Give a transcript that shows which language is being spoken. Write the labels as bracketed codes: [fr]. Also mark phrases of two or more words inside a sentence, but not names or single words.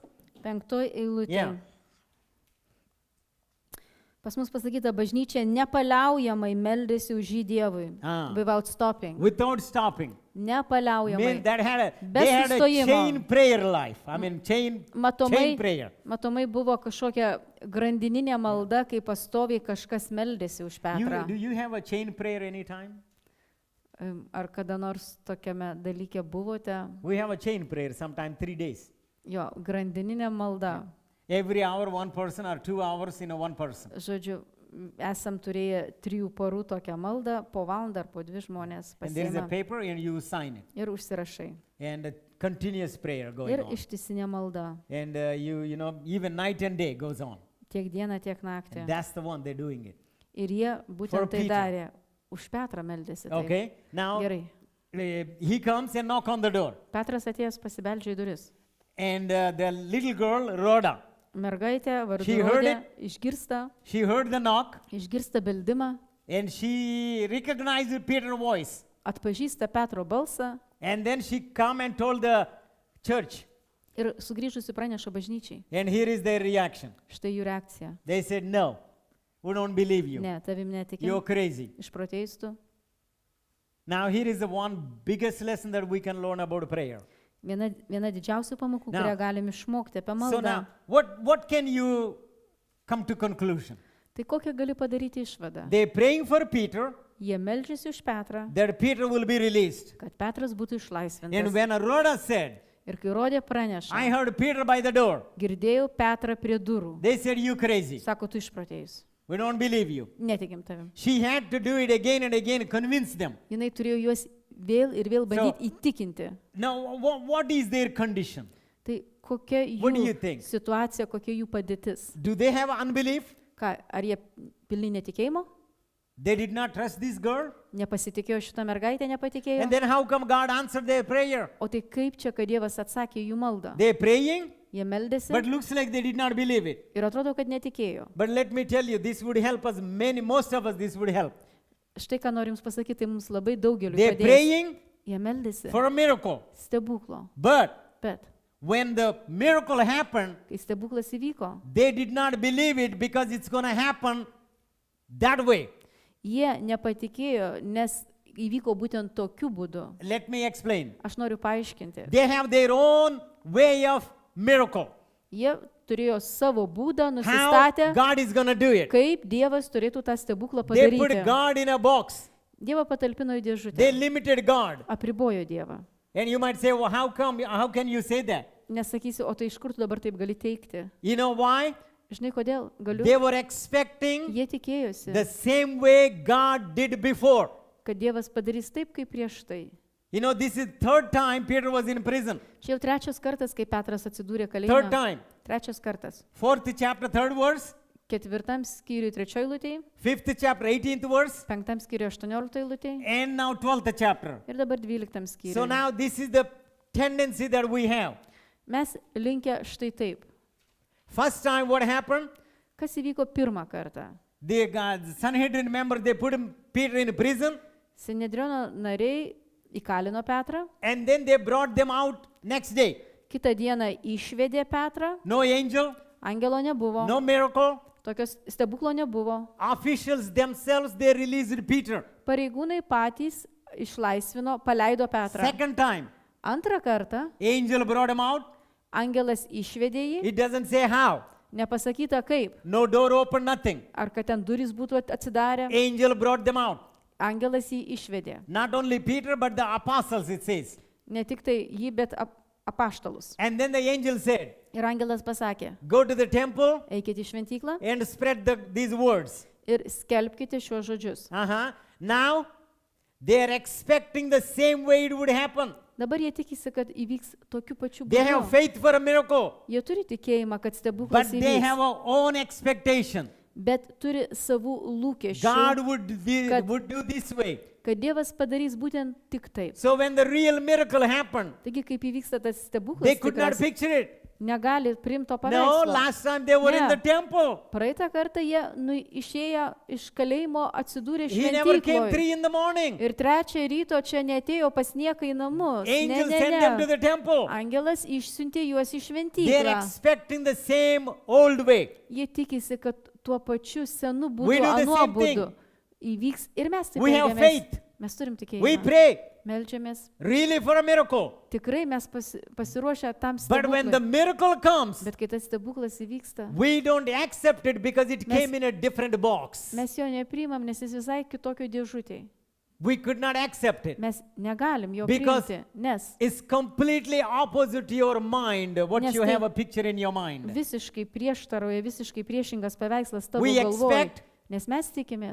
[lt] 5 eilutė. [en] Yeah. [lt] Pas mus pasakyta, bažnyčia nepaliaujamai meldėsi už jį Dievui. Ah. [en] Without stopping. Without stopping. [lt] Nepaliaujamai. [en] They had a [lt] sustojimo. [en] chain prayer life. I mean, chain prayer. [lt] Matomai buvo kažkokia grandininė malda, kai pastoviai kažkas meldėsi už Petrą. [en] Do you have a chain prayer anytime? [lt] Ar kada nors tokiame dalyke buvote? [en] We have a chain prayer, sometimes 3 days. [lt] Jo, grandininė malda. [en] Every hour, 1 person, or 2 hours, 1 person. [lt] Žodžiu, esam turėję 3 parų tokią maldą, po valandą ar po 2 žmonės [en] And there is a [lt] pasiima [en] paper and you sign it. [lt] ir užsirašai. [en] And a continuous prayer going [lt] Ir [en] on. [lt] ištisinė malda. [en] And you know, even night and day goes on. [lt] Tiek dieną, tiek naktį. [en] That's the one they're doing it. [lt] Ir jie [en] For [lt] būtent tai [en] Peter. [lt] darė. Už Petrą meldėsi. taip. [en] Okay? Now, [lt] Gerai. [en] he comes and knock on the door. [lt] Petras atėjęs pasibeldžia į duris. [en] And the little girl, Rhoda, [lt] Mergaitė vardu [en] She heard [lt] Rodė išgirsta [en] she heard the knock [lt] beldimą, [en] and she recognized Peter's voice. [lt] atpažįsta Petro balsą [en] And then she come and told the church. [lt] ir sugrįžusi praneša bažnyčiai. [en] And here is their reaction. [lt] Štai jų reakcija. [en] They said, no, we don't believe you. [lt] Ne, tavim [en] You're [lt] netikim. [en] crazy. [lt] Išprotėstų. [en] Now here is the one biggest lesson that we can learn about prayer. [lt] Viena didžiausių pamokų, [en] Now- [lt] kurią galim išmokti apie [en] So [lt] maldą. [en] now, what can you come to conclusion? [lt] Tai kokią gali padaryti išvadą? [en] They're praying for Peter, [lt] Jie meldžiasi už Petrą, [en] that Peter will be released. [lt] kad Petras būtų [en] And [lt] išlaisvintas. [en] when Rhoda said, [lt] Ir kai Rodė praneša, [en] I heard Peter by the door, [lt] girdėjau Petrą prie durų. [en] they said, you crazy. [lt] Sako, tu išprotėjus. [en] We don't believe you. [lt] Netikim tavim. [en] She had to do it again and again, convince them. [lt] Jinai turėjo juos vėl ir vėl bandyti įtikinti. [en] Now, what is their condition? [lt] Tai kokia [en] What do [lt] jų [en] you think? [lt] situacija, kokia jų padėtis? [en] Do they have unbelief? [lt] Ką, ar jie pilni netikėjimo? [en] They did not trust this girl? [lt] Nepasitikėjo šitą mergaitę, nepatikėjo? [en] And then how come God answered their prayer? [lt] O tai kaip čia, kad Dievas atsakė į jų maldą? [en] They're praying, [lt] Jie meldėsi [en] but looks like they did not believe it. [lt] ir atrodo, kad netikėjo. [en] But let me tell you, this would help us, most of us, this would help. [lt] Štai ką norim pasakyti, tai mums labai daugeliu [en] They're [lt] padės. [en] praying [lt] Jie meldėsi [en] for a miracle. [lt] stebuklo. [en] But [lt] Bet [en] when the miracle happened, [lt] kai stebuklas įvyko, [en] they did not believe it because it's going to happen that way. [lt] jie nepatikėjo, nes įvyko būtent tokiu būdu. [en] Let me explain. [lt] Aš noriu paaiškinti. [en] They have their own way of miracle. [lt] Jie turėjo savo būdą, [en] How [lt] nusistatę, [en] God is going to do it. [lt] kaip Dievas turėtų tą stebuklą [en] They put [lt] padaryti. [en] God in a box. [lt] Dievą patalpino į [en] They [lt] dėžutę. [en] limited God. [lt] Apribojo Dievą. [en] And you might say, well, how can you say that? [lt] Nesakysi, o tai iš kur tu dabar taip gali teikti? [en] You know why? [lt] Žinai, kodėl? Galiu. [en] They were expecting [lt] Jie tikėjosi, [en] the same way God did before. [lt] kad Dievas padarys taip, kaip prieš tai. [en] You know, this is third time Peter was in prison. [lt] Čia jau trečias kartas, kai Petras atsidūrė [en] Third [lt] kalėjime. [en] time. [lt] Trečias kartas. [en] 4th chapter, 3rd verse. [lt] 4 skyriui 3 eilutėje, [en] 5th chapter, 18th verse, [lt] 5 skyriui 18 eilutėje [en] and now 12th chapter. [lt] ir dabar 12 [en] So [lt] skyriui. [en] now this is the tendency that we have. [lt] Mes linkę štai taip. [en] First time what happened? [lt] Kas įvyko pirmą kartą? [en] The Sanhedrin member, they put Peter in prison [lt] Sinedriono nariai įkalino Petrą, [en] and then they brought them out next day. [lt] kitą dieną išvedė Petrą, [en] No angel, [lt] angelo nebuvo, [en] no miracle. [lt] tokios stebuklo nebuvo. [en] Officials themselves, they released Peter. [lt] Pareigūnai patys išlaisvino, paleido Petrą. [en] Second time, [lt] Antrą kartą [en] angel brought him out. [lt] angelas išvedė jį, [en] It doesn't say how. [lt] nepasakyta kaip, [en] No door open, nothing. [lt] ar kad ten durys būtų atsidarę. [en] Angel brought them out. [lt] Angelas jį išvedė. [en] Not only Peter, but the apostles, it says. [lt] Ne tik tai jį, bet apaštalus. [en] And then the angel said, [lt] Ir angelas pasakė, [en] go to the temple [lt] eikite į šventyklą [en] and spread these words. [lt] ir skelbkite šiuos žodžius. [en] Now, they are expecting the same way it would happen. [lt] Dabar jie tikisi, kad įvyks tokiu pačiu [en] They have [lt] būdu. [en] faith for a miracle, [lt] Jie turi tikėjimą, kad [en] but [lt] stebuklas [en] they have [lt] įvyks, [en] our own expectation. [lt] bet turi savų lūkesčių, [en] God [lt] Kad- [en] would do this way. [lt] kad Dievas padarys būtent tik taip. [en] So when the real miracle happened, [lt] Taigi, kaip įvyksta tas [en] they [lt] stebuklas, [en] could not [lt] tikras, [en] picture it. [lt] negali priimto [en] No, [lt] paveikslo. [en] last time they were in [lt] Ne. [en] the temple. [lt] Praeitą kartą jie išėję iš kalėjimo atsidūrė [en] He never came [lt] šventykloje. [en] 3 in the morning. [lt] Ir 3 ryto čia netėjo pas nieką į namus. [en] Angel sent them to the temple. [lt] Angelas išsiuntė juos į [en] They're [lt] šventyklą. [en] expecting the same old way. [lt] Jie tikisi, kad tuo pačiu senu [en] We [lt] būdu, [en] do the [lt] anuo [en] same [lt] būdu įvyks. Ir mes taip [en] We have [lt] elgiamės. [en] faith. [lt] Mes turim [en] We [lt] tikėjimą. [en] pray [lt] Meldžiamės. [en] really for a miracle. [lt] Tikrai mes pasiruošę tam [en] But when the [lt] stebuklui. [en] miracle comes, [lt] Bet kai tas stebuklas įvyksta, [en] we don't accept it because it [lt] Mes- [en] came in a different box. [lt] mes jo nepriimam, nes jis visai kitokio dėžutėje. [en] We could not accept it. [lt] Mes negalim jo [en] Because- [lt] priimti, nes [en] It's completely opposite to your mind, what [lt] Nes [en] you [lt] tai [en] have a picture in your mind. [lt] visiškai prieštarauja, visiškai priešingas paveikslas tavo [en] We [lt] galvoj. [en] expect- [lt] Nes mes tikimės,